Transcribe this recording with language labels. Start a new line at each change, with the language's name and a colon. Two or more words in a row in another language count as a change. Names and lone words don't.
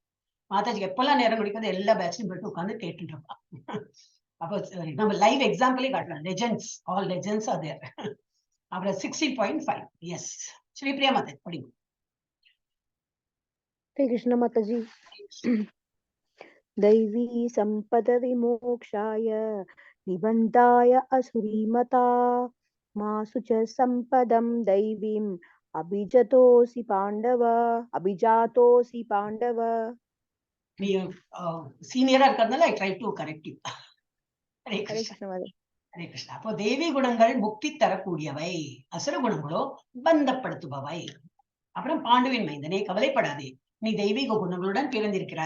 Tamil: மாதாஜிக்கு எப்பெல்லாம் நேரம் கிடைக்காது எல்லா பேட்ச்லயும் போயிட்டு உட்காந்து கேட்டுட்டு இருப்பா. அப்போ நம்ம
English: live example
Tamil: காட்டலாம்.
English: legends, all legends are there.
Tamil: அப்புறம் 16.5. எஸ், ஸ்ரீபிரியா மாதாஜி படிங்க. ஹரே கிருஷ்ண மாதாஜி.
Sanskrit: दैवी संपद विमोक्षाय निबन्धाय असुरीमता मासु च संपदं दैवीं अभिजातोऽसि पाण्डव.
Tamil: நீ சீனியரா இருக்கிறதுனால
English: I try to correct you.
Tamil: ஹரே கிருஷ்ணா. ஹரே கிருஷ்ணா. அப்போ தேவி குணங்கள் முக்தி தரக்கூடியவை, அசுர குணங்களோ பந்தப்படுத்துபவை. அப்புறம் பாண்டுவின் மைந்தனே கவலைப்படாதே, நீ தெய்வீக குணங்களுடன் பிறந்திருக்கிறார்.